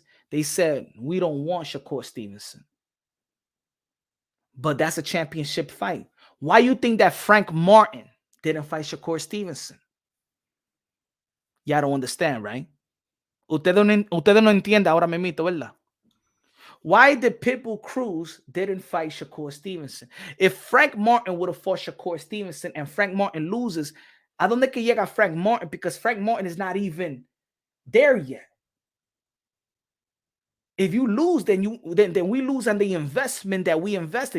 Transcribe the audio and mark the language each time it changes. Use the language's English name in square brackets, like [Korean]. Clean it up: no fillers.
[English] They said, we don't want Shakur Stevenson. But that's a championship fight. Why you think that Frank Martin didn't fight Shakur Stevenson? Y'all don't understand, right? [Spanish] Ustedes no entienden ahora mismo, ¿verdad? [English] Why did Pitbull Cruz didn't fight Shakur Stevenson? If Frank Martin would have fought Shakur Stevenson and Frank Martin loses, [Spanish] ¿a dónde que llega Frank Martin? [English] Because Frank Martin is not even there yet. If you lose, then we lose on the investment that we invested.